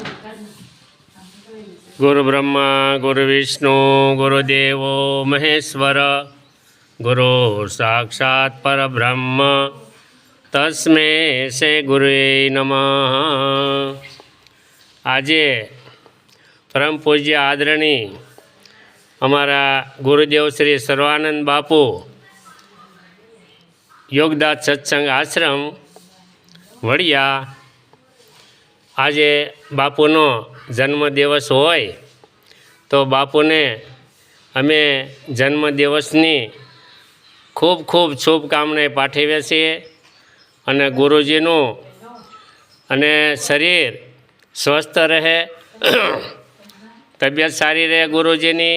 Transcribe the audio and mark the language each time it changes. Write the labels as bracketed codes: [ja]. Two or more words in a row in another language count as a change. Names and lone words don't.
[sa] गुरु ब्रह्मा गुरु विष्णु गुरुदेवो महेश्वर गुरु साक्षात् परब्रह्म तस्मै श्री गुरुवे नमः। [gu] આજે પરમ પૂજ્ય આદરણીય અમારા ગુરુદેવ શ્રી સર્વાનંદ બાપુ योगदास सत्संग आश्रम वड़िया આજે બાપુનો જન્મદિવસ હોય તો બાપુને અમે જન્મદિવસની ખૂબ ખૂબ શુભકામનાઓ પાઠવીએ છીએ અને ગુરુજીનું અને શરીર સ્વસ્થ રહે, તબિયત સારી રહે ગુરુજીની.